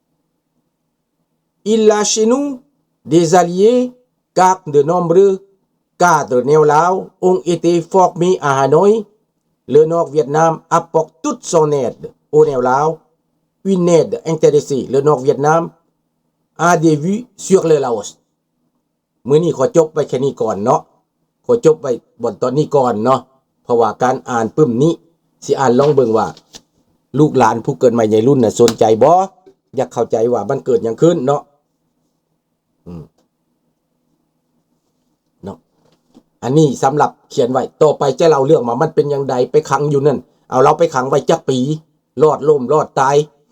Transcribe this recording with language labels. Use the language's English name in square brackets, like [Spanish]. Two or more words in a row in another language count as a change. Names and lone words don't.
[French] Il a chez nous des alliés car cadre neo Lao ont été formés à Hanoï. Le Nord Vietnam apporte toute son aide au Neo Lao, une aide intéressée. Le Nord Vietnam a des vues sur le Laos [Northeastern Thai] มื้อนี้ขอจบไปแค่นี้ก่อนเนาะขอจบไปบนตอนนี้ก่อนเนาะเพราะว่าการอ่านปึ้มนี้สิอ่านลองเบิ่งว่าลูกหลานผู้เกิดใหม่ในรุ่นน่ะสนใจบ่อยากเข้าใจว่ามันเกิดหยังขึ้นเนาะเนาะอันนี้สำหรับเขียนไว้ต่อไปจะเล่าเรื่องมามันเป็นอย่างใดไปขังอยู่นั่นเอาเราไปขังไว้จักปีรอดล่มรอดตาย